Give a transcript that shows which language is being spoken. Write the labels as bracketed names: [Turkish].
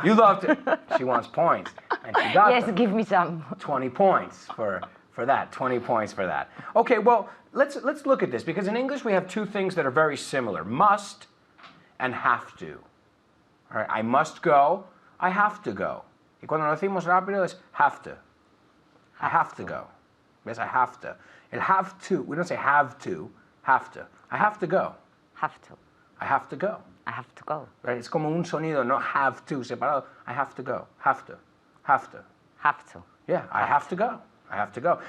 [English] You love to. She wants points. And she got Yes, them. give me some. 20 points for that. 20 points for that. Okay, well, let's look at this, because in English we have two things that are very similar. Must and have to. All right, I must go, I have to go. [Spanish] Y cuando lo decimos rápido es have to. [English] I have to go. Yes, I have to. El have to, we don't say have to, have to. I have to go. Have to. I have to go. I have to go. Right? It's [Spanish] como un sonido, no [English] have to, [Spanish] separado. [English] I have to go. Have to. Have to. Have to. Yeah, I have to go. I have to go.